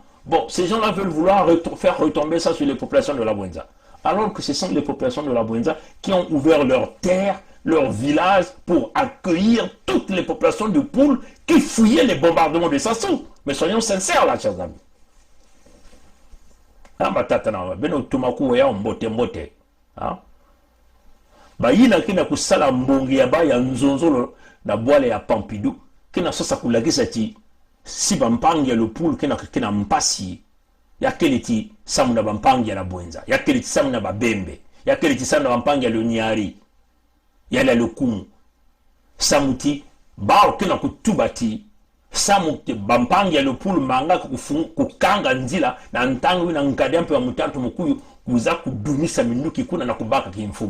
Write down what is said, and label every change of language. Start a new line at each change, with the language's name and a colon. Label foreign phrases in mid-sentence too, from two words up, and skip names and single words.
French: Bon, ces gens-là veulent vouloir faire retomber ça sur les populations de la Bouenza. Alors que ce sont les populations de la Bouenza qui ont ouvert leurs terres, leurs villages pour accueillir toutes les populations du Poule qui fouillaient les bombardements de Sassou. Mais soyons sincères là, chers amis.
Kituba (Democratic Republic of Congo): Beno tumaku ya mbote. Bayina kina kusala mbongi ya baya nzonzolo na bwale ya Pompidou kina sasa kulagisa ti si bampangi ya le poule kina mpasi ya keleti samu na bampangi ya la Bouenza ya keleti samu na babembe ya keleti samu na bampangi ya le Nyari ya la Lokumu samuti bao kina kutubati samu bampangi ya le poule manga kukanga nzila na ntangu na nkadya mpe wa mutatu mukuyu kuza kudumisa minduki kuna na kubaka kimfumo.